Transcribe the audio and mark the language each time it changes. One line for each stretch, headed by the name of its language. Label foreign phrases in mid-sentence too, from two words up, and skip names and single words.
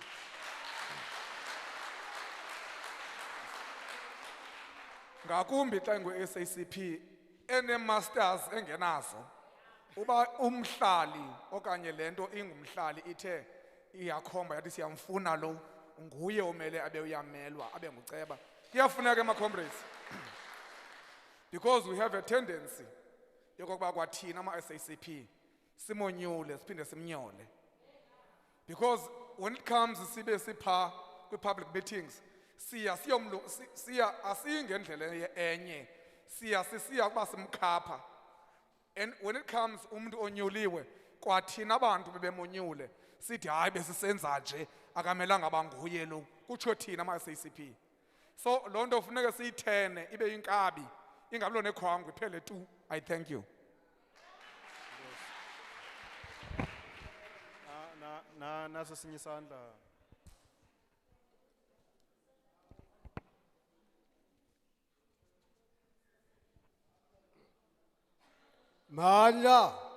Xhosa: Ngakumbi xa ingu-SACP ene-masters engenazo, uba umhlali okanye le nto ingumhlali ithe iyakhomba yathi siyamfuna lo, nguye omele abe uyamelwa abe nguceba. Kuyafuneka ama-comrades
English: because we have a tendency
Xhosa: yokokuba kwathina ama-SACP simonyule siphinde simnyole,
English: because when it comes
Xhosa: sibe sipha kwi-public meetings siya asiyingendlela enye, siya kuba simkhapha.
English: And when it comes
Xhosa: umuntu onyuliwe kwathina abantu bebemonyule sithi hayi besisenza nje akamelanga banguye lo, kutsho thina ama-SACP. So loo nto funeka siyithene ibe yinkabi, ingabilo nekhwangu iphele tu.
English: I thank you.
Xhosa: Naso sinye isandla. Mandla.